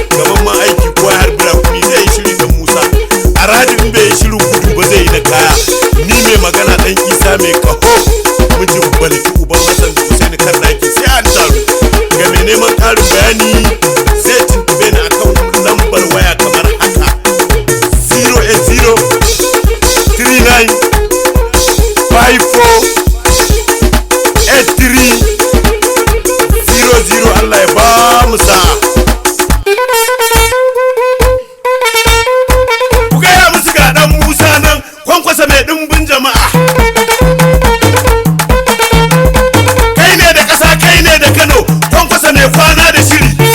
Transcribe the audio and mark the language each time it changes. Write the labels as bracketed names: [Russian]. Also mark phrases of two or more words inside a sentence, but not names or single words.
[Hausa] Gaban ma aiki ko ya harbi rakumi zai yi shiri dan Musa. A radi in bai yi shirin gudu ba zai yi na kaya. Ni mai magana dan Isa mai kaho. Mijin Balki uban Hassan da Hussein kan ɗaki sai an taru. Ga mai neman ƙarin bayani zai tuntube ni akan lambar waya kamar haka. Zero eight zero three nine five four eight three zero zero. Allah ya ba mu sa'a. Ku gaya musu ga ɗan Musa nan, Kwankwasa mai ɗimbin jama'a. Kai ne da ƙasa, kai ne da Kano, Kwankwasa mai kwana da shiri.